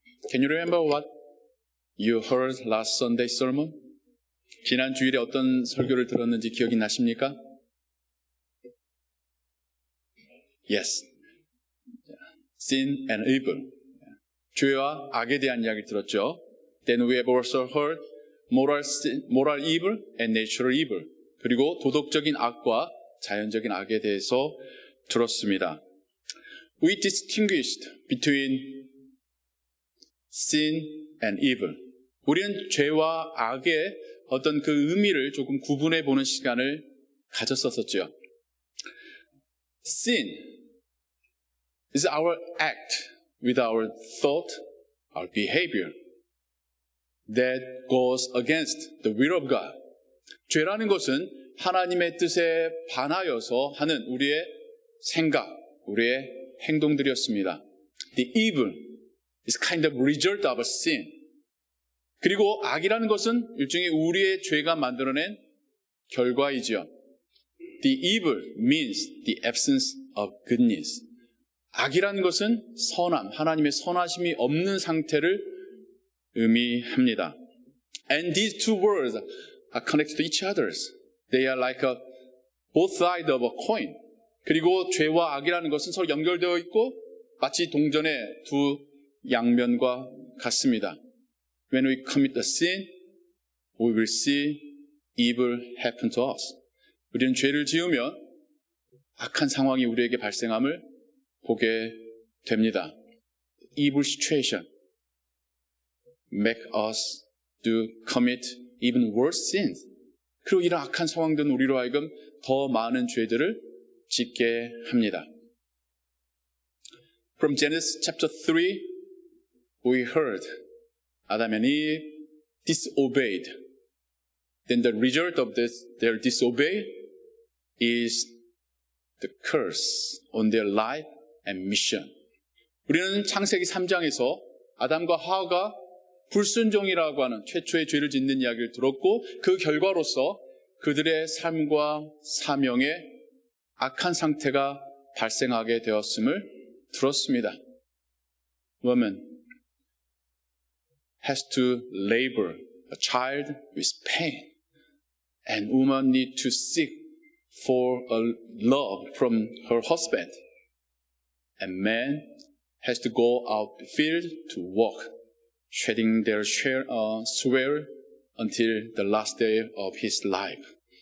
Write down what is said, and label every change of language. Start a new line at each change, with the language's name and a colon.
English: Can you remember what you heard last Sunday sermon?
Korean: 지난 주일에 어떤 설교를 들었는지 기억이 나십니까?
English: Yes. Sin and evil.
Korean: 죄와 악에 대한 이야기를 들었죠.
English: Then we have also heard moral evil and natural evil.
Korean: 그리고 도덕적인 악과 자연적인 악에 대해서 들었습니다.
English: We distinguished between sin and evil.
Korean: 우리는 죄와 악의 어떤 그 의미를 조금 구분해 보는 시간을 가졌었죠.
English: Sin is our act with our thought, our behavior that goes against the will of God.
Korean: 죄라는 것은 하나님의 뜻에 반하여서 하는 우리의 생각, 우리의 행동들이었습니다.
English: The evil is kind of result of a sin.
Korean: 그리고 악이라는 것은 일종의 우리의 죄가 만들어낸 결과이지요.
English: The evil means the absence of goodness.
Korean: 악이라는 것은 선함, 하나님의 선하심이 없는 상태를 의미합니다.
English: And these two words are connected to each other. They are like both sides of a coin.
Korean: 그리고 죄와 악이라는 것은 서로 연결되어 있고 마치 동전의 두 양면과 같습니다.
English: When we commit a sin, we will see evil happen to us.
Korean: 우리는 죄를 지으면 악한 상황이 우리에게 발생함을 보게 됩니다.
English: Evil situation make us to commit even worse sins.
Korean: 그리고 이런 악한 상황들은 우리로 하여금 더 많은 죄들을 짓게 합니다.
English: From Genesis chapter 3, we heard Adam and Eve disobeyed. Then the result of their disobey is the curse on their life and mission.
Korean: 우리는 창세기 3장에서 아담과 하와가 불순종이라고 하는 최초의 죄를 짓는 이야기를 들었고 그 결과로서 그들의 삶과 사명에 악한 상태가 발생하게 되었음을 들었습니다.
English: Woman has to labor a child with pain, and woman need to seek for a love from her husband, and man has to go out the field to work, shedding their sweat until the last day of his life.